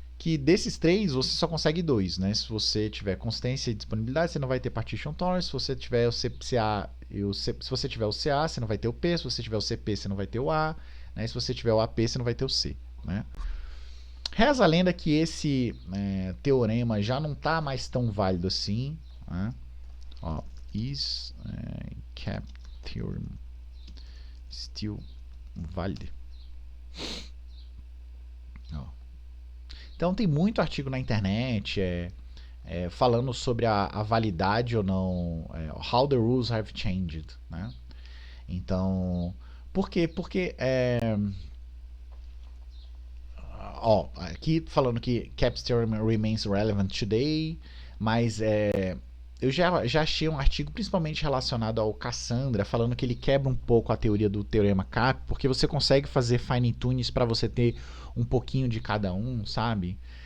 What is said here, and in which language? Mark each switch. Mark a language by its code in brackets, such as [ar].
[pt] Que desses três você só consegue dois, né? Se você tiver consistência e disponibilidade, você não vai ter partition tolerance. Se você tiver o CA, se você tiver o CA, você não vai ter o P. Se você tiver o CP, você não vai ter o A, né? Se você tiver o AP, você não vai ter o C, né? Reza a lenda que esse teorema já não está mais tão válido assim, né? [en] Ó, is CAP theorem still valid? [pt] Ó. Então tem muito artigo na internet falando sobre a validade ou não, [en] how the rules have changed, [pt] né? Então, por quê? Porque aqui falando que [en] CAP's theorem remains relevant today, [pt] mas eu já achei um artigo principalmente relacionado ao Cassandra, falando que ele quebra um pouco a teoria do teorema CAP, porque você consegue fazer fine tunes para você ter um pouquinho de cada um, sabe?